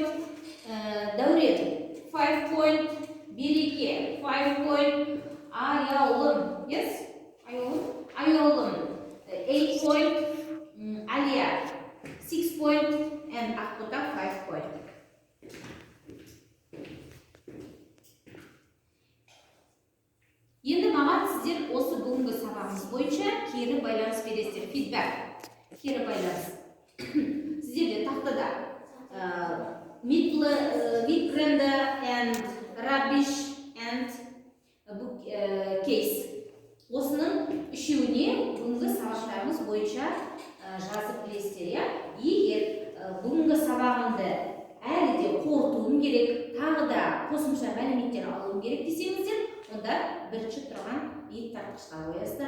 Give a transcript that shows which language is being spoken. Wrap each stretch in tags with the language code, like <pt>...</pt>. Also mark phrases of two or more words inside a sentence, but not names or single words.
<en>Dauret, 5 point. Birike, 5 point. Ayolum, yes? Ayolum, 8 point. Alia, 6 point. And Akota, 5 point.</en> <kk>Енді маған сіздер осы бүгінгі сабағымыз бойынша кері байланыс бересіздер. Фидбәк. Кері байланыс. Сіздерде тақтада</kk> <en>mid-brand and rubbish and case.</en> <kk>Осының үшеуіне бүгінгі сабақтарымыз бойынша жазып білесіздер. Егер бүгінгі сабағымды әлі де қорытуым керек, тағы да қосымша мәліметтер алуым керек десеңіздер, онда бірінші тұрған ет тартқышқа қоясыздар.</kk>